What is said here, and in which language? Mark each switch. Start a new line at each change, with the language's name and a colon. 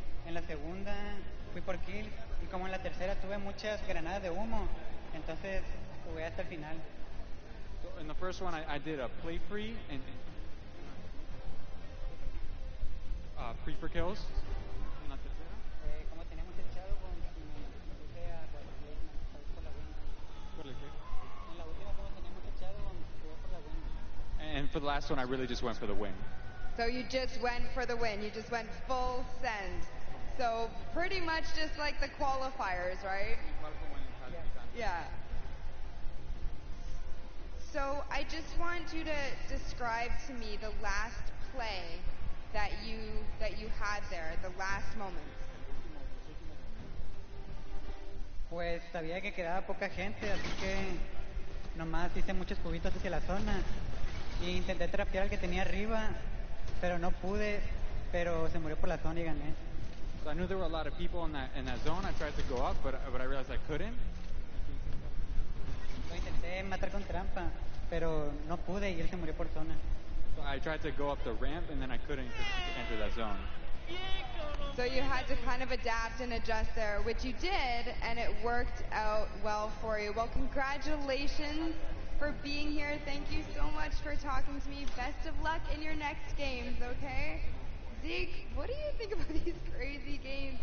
Spanish: En la segunda fui por kills. Y como en la tercera tuve muchas granadas de humo, entonces jugué hasta el final.
English: So in the first one, I did a play free and free for kills.
Spanish: En la tercera. Como teníamos echado, me puse a placement por la win. ¿Por el qué? En la última como teníamos echado, jugué por la win.
English: And for the last one, I really just went for the win. So you just went for the win. You just went full send. So pretty much just like the qualifiers, right? Yeah. So I just want you to describe to me the last play that you had there, the last moment.
Spanish: Pues sabía que quedaba poca gente, así que nomás hice muchos cubitos hacia la zona y intenté trapear al que tenía arriba, pero no pude, pero se murió por la zona y gané.
English: So I knew there were a lot of people in that zone. I tried to go up, but I realized I couldn't.
Spanish: Lo intenté matar con trampa, pero no pude y él se murió por zona.
English: So I tried to go up the ramp, and then I couldn't enter that zone. So you had to kind of adapt and adjust there, which you did, and it worked out well for you. Well, congratulations for being here. Thank you so much for talking to me. Best of luck in your next games, okay? Zeke, what do you think about these crazy games?